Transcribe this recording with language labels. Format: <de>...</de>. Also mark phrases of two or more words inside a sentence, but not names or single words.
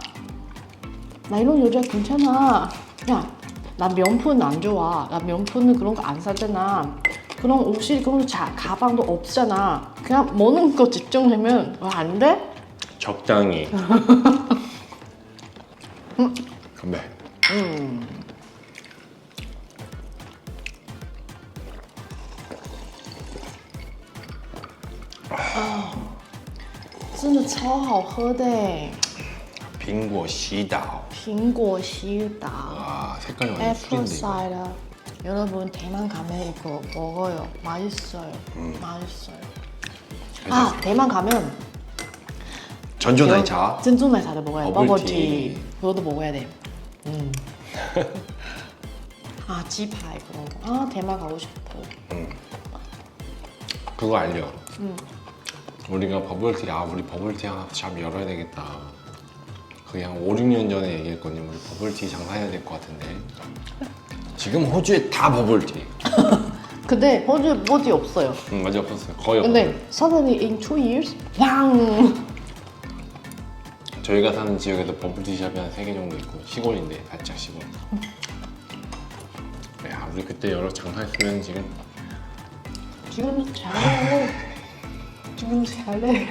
<ko>나 이런 여자 괜찮아. 야, 나 명품 안 좋아. 나 명품은 그런 거 안 사잖아. 그런 옷이 그런 가방도 없잖아. 그냥 먹는 거 집중하면 안 돼? 적당히. 건배.</ko> <zh>真的超好喝的耶苹果西打. 苹果西打</zh> <ko>와 색깔이 완전 애플 술인데. 이거. 사이다. 여러분 대만 가면 이거 먹어요. 맛있어요. 맛있어요. 아 대만 가면</ko> <zh>珍珠奶茶.</zh> <ko>珍珠奶茶 도 먹어야 돼. 버블티. 버블티 그것도 먹어야 돼. 아 지파이 그런 거. 아 대만 가고 싶어. 그거 알려. 우리가 버블티 우리 버블티 하나 샵 열어야 되겠다. 그게 한 5, 6년 전에 얘기했거든요. 우리 버블티 장사해야 될 것 같은데. 지금 호주에 다 버블티. 근데 호주 버블티 없어요. 맞아 없었어요. 거의 없었어요.</ko> <en>근데 suddenly in 2 years 왕.</en> <ko>저희가 사는 지역에도 버블티 샵이 한 3개 정도 있고 시골인데 살짝 시골. 야 우리 그때 여러 장사했으면 지금 지금 잘해. 지금 잘해.</ko>